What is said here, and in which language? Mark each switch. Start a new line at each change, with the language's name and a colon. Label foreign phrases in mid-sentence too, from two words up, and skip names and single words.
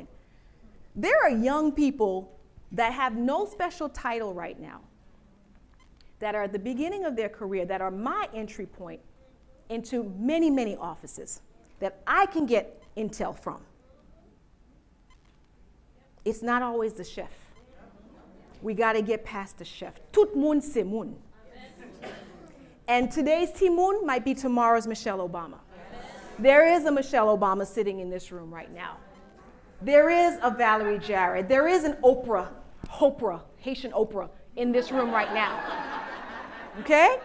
English: There are young people that have no special title right now, that are at the beginning of their career, that are my entry point into many, many offices that I can get intel from. It's not always the chef. We got to get past the chef.
Haitian Creole: Tout moun c'est moun.
English: And today's Timoun might be tomorrow's Michelle Obama. There is a Michelle Obama sitting in this room right now. There is a Valerie Jarrett. There is an Oprah, Haitian Oprah, in this room right now. Okay?